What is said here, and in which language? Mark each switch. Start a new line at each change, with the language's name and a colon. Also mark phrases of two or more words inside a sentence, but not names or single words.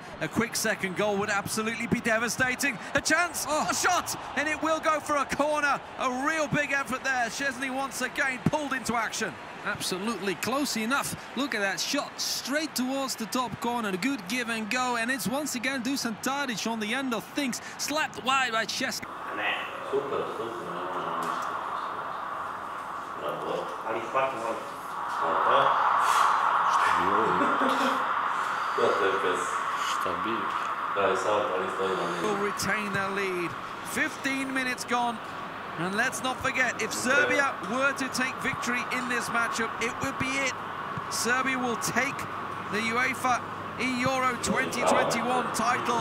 English: A quick second goal would absolutely be devastating. A chance, a shot, and it will go for a corner. A real big effort there. Szczesny once again pulled into action. Absolutely close enough. Look at that shot straight towards the top corner. A good give and go, and it's once again Dusan Tadic on the end of things, slapped wide by Szczesny.
Serbian: Super, bravo, ali hvati malo. Šta bi?
English: Will retain their lead. 15 minutes gone. And let's not forget, if Serbia were to take victory in this matchup, it would be it. Serbia will take the UEFA eEURO 2021 title.